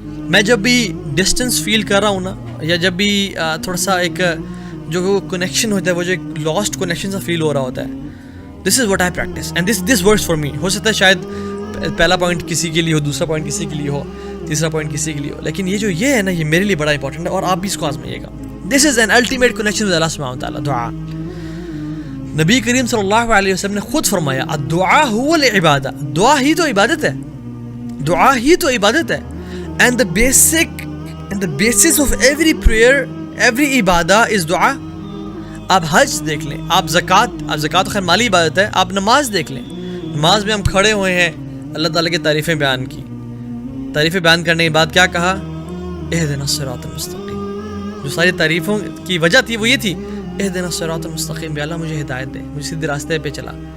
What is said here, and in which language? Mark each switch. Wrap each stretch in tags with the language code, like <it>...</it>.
<ur>میں جب بھی ڈسٹینس فیل کر رہا ہوں نا, یا جب بھی تھوڑا سا ایک جو کنیکشن ہوتا ہے, وہ جو ایک لاسٹ کنیکشن سا فیل ہو رہا ہوتا ہے,</ur> <en>This is what I practice and this works for me.</en> <ur>ہو سکتا ہے شاید پہلا پوائنٹ کسی کے لیے ہو, دوسرا پوائنٹ کسی کے لیے ہو, تیسرا پوائنٹ کسی کے لیے ہو, لیکن یہ ہے نا, یہ میرے لیے بڑا امپورٹنٹ ہے, اور آپ بھی اس کو آزمائیے گا.</ur> <en>this is an ultimate connection with</en> <ur>اللہ سبحانہ و تعالیٰ, دعا. نبی کریم صلی اللہ علیہ وسلم نے خود فرمایا</ur> <ar>الدعاء هو العبادہ,</ar> <ur>دعا ہی تو عبادت ہے, دعا ہی تو عبادت ہے.</ur> <en>And the basis of every prayer, every عبادہ is دعا.</en> <ur>آپ حج دیکھ لیں, آپ زکوٰۃ خیر مالی عبادت ہے, آپ نماز دیکھ لیں, نماز میں ہم کھڑے ہوئے ہیں, اللہ تعالیٰ کی تعریفیں بیان کی, تعریفیں بیان کرنے کے بعد کیا کہا, اہدنا الصراط المستقیم. جو ساری تعریفوں کی وجہ تھی وہ یہ تھی, اہدنا الصراط المستقیم, یا اللہ مجھے ہدایت دے, مجھے سیدھے راستے پہ چلا.</ur>